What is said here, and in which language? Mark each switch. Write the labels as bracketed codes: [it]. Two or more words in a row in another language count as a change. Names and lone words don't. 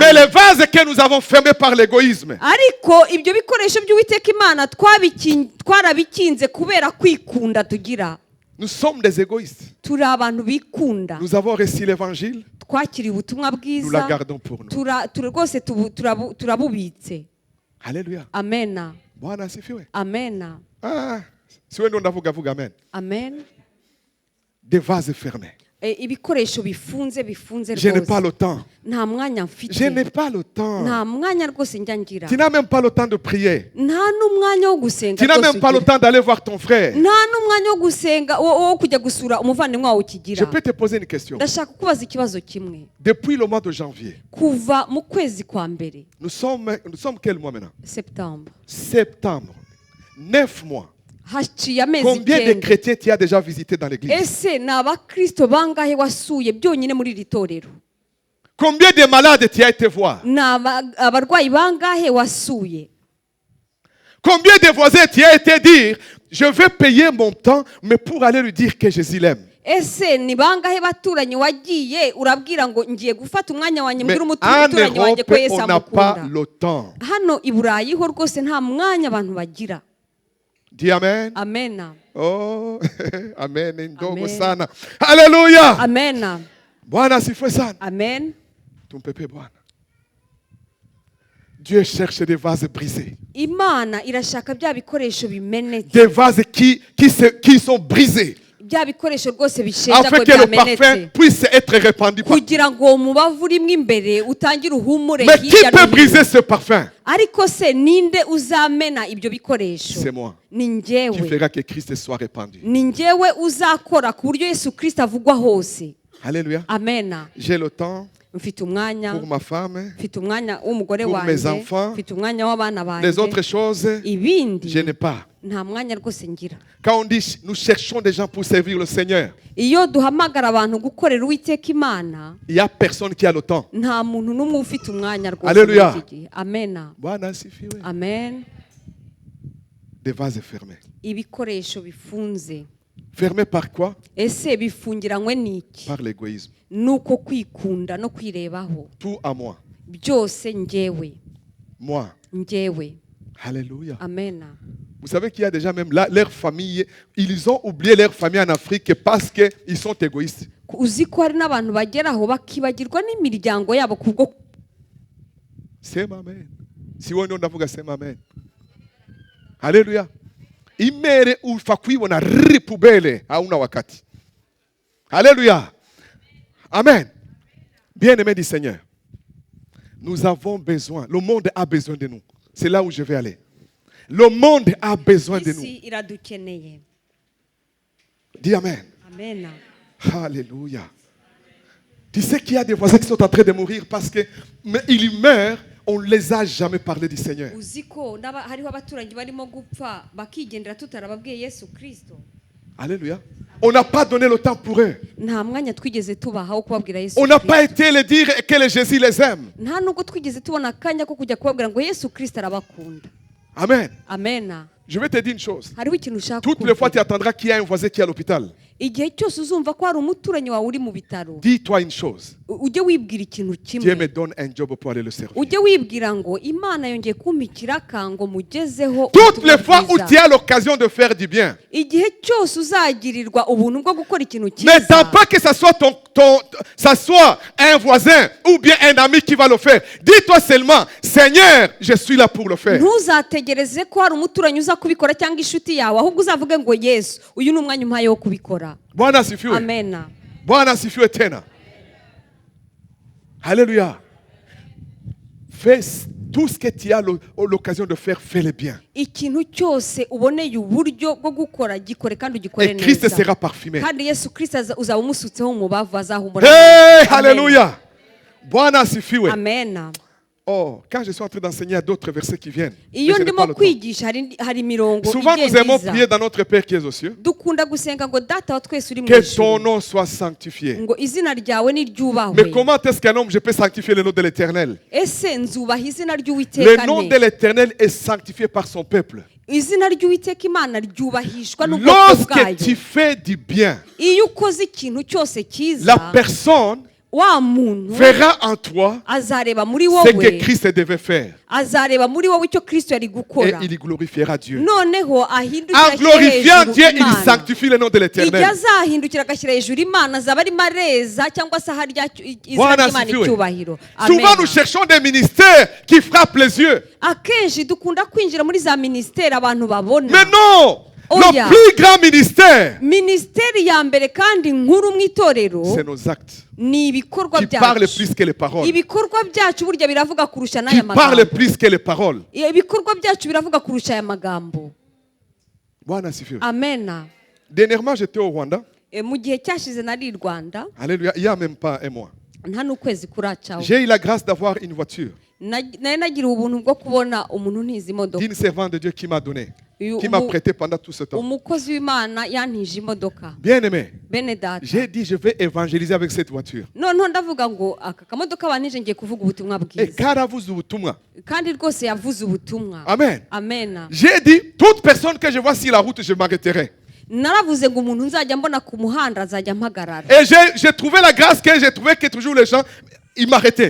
[fr] Mais les vases que nous avons fermés par l'égoïsme, [rw] Ariko ibyo bikoresho by'Uwiteka Imana twarabikinze kubera kwikunda tugira. [fr] nous sommes des égoïstes. [rw] Turi abantu bikunda. [fr] Nous avons reçu l'évangile, [rw] Twakiriye ubutumwa [fr] nous la [rw] bwiza. [fr] gardons pour nous. [rw] Rwose turabubitse. [fr] Alléluia. [rw] Amena. [sw] Bwana asifiwe. [rw] Amena. [sw] Ah, si wewe ndo ndavuga amen. Amen. [fr] Des vases fermés. [rw] Ibikoresho bifunze [fr] Je n'ai pas [rw] rwose. [fr] le temps. [rw] Nta mwanya mfite. [fr] Je n'ai pas le temps. [rw] Nta mwanya rwose njya ngira. [fr] Tu n'as même pas le temps de prier. [rw] Nta n'umwanya wo gusenga. [fr] Tu n'as [rw] rwose [fr] même pas le [rw] ugira. [fr] temps d'aller voir ton frère. [rw] Nta n'umwanya wo gusenga wo kujya gusura umuvandimwe wawe [fr] Je [rw] ukigira. [fr] peux te poser une question. [rw] Ndashaka kubaza ikibazo kimwe. [fr] Depuis le mois de janvier, [rw] Kuva mu kwezi kwa mbere [fr] nous sommes quel mois maintenant? Septembre. Septembre. 9 mois. [rw] Haciye amezi [fr] Combien de [rw] 9. [fr] chrétiens tu as déjà visité dans l'église? [rw] Ese ni abakristo bangahe wasuye byonyine muri iri torero? [fr] Combien de malades tu as été voir? [rw] Ni abarwayi bangahe wasuye? [fr] Combien de voisins tu as été dire, je vais payer mon temps, mais pour aller lui dire que Jésus l'aime? [rw] ese ni bangahe baturanyi wagiye urabwira ngo ngiye gufata umwanya wanjye [fr] Mais [rw] mbwira [fr] en [rw] umuturanyi wanjye ko [fr] Europe, [rw] Yesu [fr] on n'a pas [rw] amukunda [fr] le temps. [rw] hano i Burayi ho rwose nta mwanya abantu bagira. [fr] Dis Amen. [rw] Amena. [sw] Oh, Amen. Ndogo Amen. sana. Alléluia. [rw] Amena. [sw] Bwana asifiwe sana. Amen. Tumpepe Bwana. [fr] Dieu cherche des vases brisés. [rw] Imana irashaka bya bikoresho bimenetse, [fr] Des vases qui sont brisés. [rw] bya bikoresho rwose [fr] Afin [rw] bishenjaguye [fr] que le parfum [rw] byamenetse, [fr] puisse être répandu. [rw] kugira ngo uwo mubavu urimo imbere utangire uhumure [fr] Mais qui [rw] hirya [fr] peut [rw] no [fr] briser [rw] hino. [fr] ce parfum? [rw] Ariko se ninde uzamena ibyo bikoresho? [fr] C'est moi. [rw] Ni [fr] Qui [rw] njyewe. [fr] fera que Christ soit répandu. [rw] Ni njyewe uzakora ku buryo Yesu Kristo avugwa hose. [fr] Alléluia. [rw] Amena. [fr] J'ai le temps [rw] Mfite umwanya, [fr] pour ma femme. [rw] mfite umwanya w'umugore [fr] pour mes [rw] wanjye, [fr] enfants. [rw] mfite umwanya w'abana [fr] Les autres [rw] banjye, [fr] choses, [rw] ibindi [fr] je n'ai pas. [rw] nta mwanya rwose ngira. [fr] Quand on dit nous cherchons des gens pour servir le Seigneur, [rw] Iyo duhamagara abantu gukorera Uwiteka Imana, [fr] il n'y a personne qui a le temps. [rw] nta muntu n'umwe ufite umwanya rwose [fr] Alléluia. [rw] muri iki gihe. Amena. [sw] Bwana asifiwe. Amen. [fr] Des vases fermés. [rw] Ibikoresho bifunze. [fr] Fermés par quoi? [rw] Ese bifungiranywe n'iki? [fr] Par l'égoïsme. [rw] Nuko kwikunda no kwirebaho. [fr] Tout à moi. [rw] Byose njyewe. [fr] Moi. [rw] Njyewe. [fr] Alléluia. [rw] Amena. [fr] Vous savez qu'il y a déjà même là, leur famille, ils ont oublié leur famille en Afrique parce qu'ils sont égoïstes. [rw] Uzi ko hari n'abantu bageraho bakibagirwa n'imiryango yabo kubwo [sw] Sema amen. Si wewe ndio ndavuga sema amen. [fr] Alléluia. [sw] Imere ufa kuibona ripubele hauna wakati. [fr] Alléluia. Amen. Bien-aimés du Seigneur. Nous avons besoin, le monde a besoin de nous. C'est là où je vais aller. Le monde a besoin de nous. [rw] isi iradukeneye. [fr] Dis amen. [rw] Amena. [fr] Alléluia. Tu sais qu'il y a des voisins qui sont en train de mourir parce que mais ils meurent, on ne les a jamais parlé du Seigneur. [rw] Uzi ko hariho abaturanyi barimo gupfa bakigendera tutarababwiye Yesu Kristo. [fr] Alléluia. On n'a pas donné le temps pour eux. [rw] Nta mwanya twigeze tubaha wo kubabwira Yesu [fr] On n'a [rw] Kristo. [fr] pas été les dire que le Jésus les aime. [rw] Nta nubwo twigeze tubona akanya ko kujya kubabwira ngo Yesu Kristo arabakunda. [fr] Amen. [rw] Amena. [fr] Je vais te dire une chose. [rw] Hariho ikintu ushaka [fr] Toutes les fois, tu [rw] kuvuga. [fr] attendras qu'il y a un voisin qui est à l'hôpital. [rw] Igihe cyose uzumva ko hari umuturanyi wawe uri mu bitaro, [fr] Dis-toi une chose. [rw] ujye wibwira ikintu [fr] Dieu [rw] kimwe. [fr] me donne un job pour aller le servir. [rw] Ujye wibwira ngo Imana yongeye kumpa ikiraka ngo mugezeho [fr] Toutes [rw] ubutumwa [fr] les fois où [rw] bwiza. [fr] tu as l'occasion de faire du bien, [rw] Igihe cyose uzagirirwa ubuntu bwo gukora ikintu [fr] n'attends [rw] cyiza, [fr] pas que ça soit un voisin ou bien un ami qui va le faire. Dis-toi seulement, Seigneur, je suis là pour le faire. [rw] ntuzategereze ko hari umuturanyi uza kubikora cyangwa inshuti yawe, ahubwo uzavuge ngo Yesu, uyu ni umwanya umpaye wo kubikora. [sw] Bwana asifiwe. [rw] Amena. [sw] Bwana asifiwe tena. [fr] Alléluia. Fais tout ce que tu as l'occasion de faire, fais-le bien. [rw] Ikintu cyose uboneye uburyo bwo gukora gikore kandi ugikore [fr] Et Christ [rw] neza. [fr] sera parfumé. [rw] Kandi Yesu Kristo uzaba umusutseho umubavu azahumura. [fr] Hey, [rw] Amen. [sw] alléluia. Bwana asifiwe. [rw] Amena. [fr] Oh, quand je suis en train d'enseigner, il y a d'autres versets qui viennent. Mais [rw] Iyo [fr] je n'ai pas [rw] ndimo [fr] le temps. [rw] kwigisha hari imirongo [fr] Souvent, nous [rw] igenda [fr] aimons [rw] iza. [fr] prier dans notre Père qui est aux cieux. [rw] Dukunda gusenga ngo data wa twese uri mu [fr] Que ton [rw] ijuru, [fr] nom soit sanctifié. [rw] ngo izina ryawe [fr] Mais [rw] niryubahwe. [fr] comment est-ce qu'un homme, je peux sanctifier le nom de l'Éternel? [rw] Ese nzubaha izina [fr] Le [rw] ry'Uwiteka [fr] nom de [rw] nte? [fr] l'Éternel est sanctifié par son peuple. [rw] Izina ry'Uwiteka Imana ryubahishwa n'ubwoko [fr] Lorsque [rw] bwayo. [fr] tu fais du bien, [rw] Iyo ukoze ikintu cyose cyiza, [fr] la personne [rw] wa muntu [fr] verra en toi [rw] azareba muri [fr] ce que [rw] wowe, [fr] Christ devait faire. [rw] azareba muri wowe icyo Kristo yari [fr] Et [rw] gukora, [fr] il glorifiera Dieu. [rw] noneho ahindukira [fr] En [rw] ashyira [fr] glorifiant [rw] hejuru [fr] Dieu, il [rw] Imana. [fr] sanctifie le nom de [rw] Igihe [fr] l'Éternel. [rw] azahindukira agashyira hejuru Imana, azaba arimo areza cyangwa se aha izina [sw] Bwana [rw] ry'Imana [sw] asifiwe. [rw] icyubahiro. [fr] Souvent, [rw] Amen. [fr] nous cherchons des ministères qui frappent les yeux. [rw] Akenshi dukunda kwinjira muri za minisiteri abantu babona. [fr] Mais non! [en] Oh, [fr] Le [en] yeah. [fr] plus grand ministère, [rw] Minisiteri ya mbere kandi nkuru mu itorero [fr] c'est nos actes [rw] ni ibikorwa [fr] qui parlent [rw] byacu. [fr] plus que les paroles. [rw] Ibikorwa byacu burya biravuga kurusha [fr] Qui [rw] n'aya [fr] parlent [rw] magambo. [fr] plus que les paroles. [rw] Ibikorwa byacu biravuga kurusha aya magambo. [sw] Bwana asifiwe. [rw] Amena. [fr] Dernièrement, j'étais au Rwanda. [rw] Mu gihe cyashize nari i Rwanda, [fr] Alléluia. Il n'y a même pas un mois. [rw] nta n'ukwezi kuracaho. [fr] J'ai eu la grâce d'avoir une voiture [rw] Nari nagiriwe ubuntu bwo kubona umuntu ntizi imodoka. [fr] d'une servante de Dieu qui m'a donné, [rw] Uyu [fr] qui m'a [rw] umu- [fr] prêté pendant tout ce temps. [rw] Umukozi w'Imana yantije imodoka. [fr] Bien aimé, [rw] Bene data. [fr] j'ai dit je vais évangéliser avec cette voiture. [rw] Noneho ndavuga ngo aka kamodoka bantije ngiye kuvuga ubutumwa [fr] Et [rw] bwiza. karavuze ubutumwa. Kandi rwose yavuze ubutumwa. [fr] Amen. [rw] Amena. [fr] J'ai dit toute personne que je vois sur la route, je m'arrêterai. [rw] naravuze ngo umuntu nzajya mbona ku muhanda azajya mpagarara. [fr] Et j'ai trouvé la grâce que j'ai trouvé que toujours les gens, ils m'arrêtaient.